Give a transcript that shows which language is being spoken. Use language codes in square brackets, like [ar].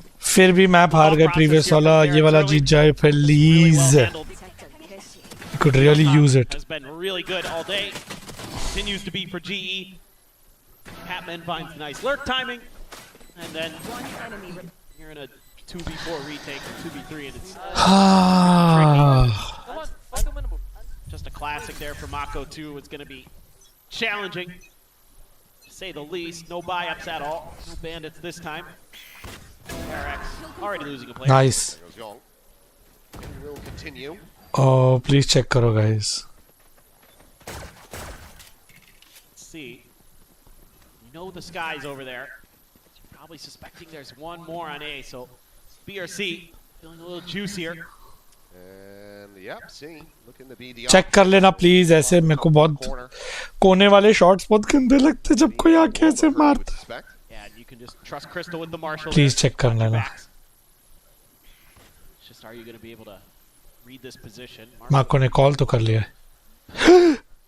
[hi] फिर भी मैप हार गए previous वाला. ये वाला जीत जाए please. [en] You could really use it. Has been really good all day. Continues to be for GE. Patman finds nice lurk timing. And then you're in a 2v4 retake, 2v3, and it's just a classic there for Mako too. It's going to be challenging, to say the least. No buy-ups at all. No bandits this time. RX already losing a player. Nice. Will continue. Oh, please check karo guys. Let's see. You know the sky's over there. Probably suspecting there's one more on A, so BRC feeling a little juicier. And yep, see, looking to be the [hi] Check कर लेना please. ऐसे मेरे को बहुत कोने वाले shots बहुत गंदे लगते हैं जब कोई आके ऐसे मारता. [en] Yeah, you can just trust Crystal with the Marshall. [hi] Please check कर लेना. [en] It's just, are you going to be able to read this position? [hi] Marco ने call तो कर लिया.